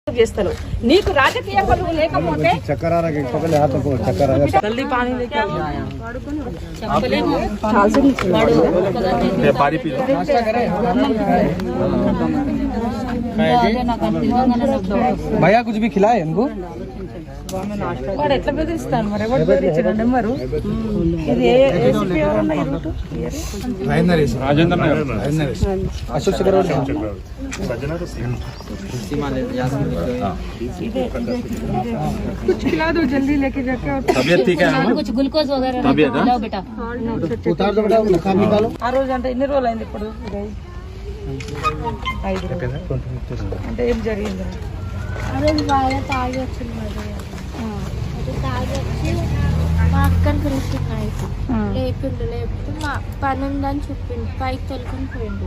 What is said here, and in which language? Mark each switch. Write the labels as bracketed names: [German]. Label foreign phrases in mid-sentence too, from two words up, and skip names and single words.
[Telugu] చేస్తారు. నీకు రాజకీయ పలువు లేకపోతే [Hindi] भैया कुछ भी खिलाए इनको [Telugu] వాడు ఎట్లా బెదిరిస్తాను మరి ఎవరు బెదిరించిన నెంబరు ఇది [Hindi] राजेंद्र अशोक शेखर कुछ खिला दो जल्दी लेके जाके। तबीयत ठीक है कुछ ग्लूकोज वगैरह तबीयत लाओ बेटा उतार दो बेटा काम निकालो [Telugu] ఆ రోజు అంటే ఎన్ని రోజులు అయింది ఇప్పుడు 5 రోజులు అంటే ఏం జరిగింది ఆ రోజు బాగా తాగి వచ్చింది అది తాగి వచ్చి మా అక్కని పిలిచి లేపిండు లేపితే మా పని ఉందని చెప్పిండు పైకి తొలుకొని పోయిండు.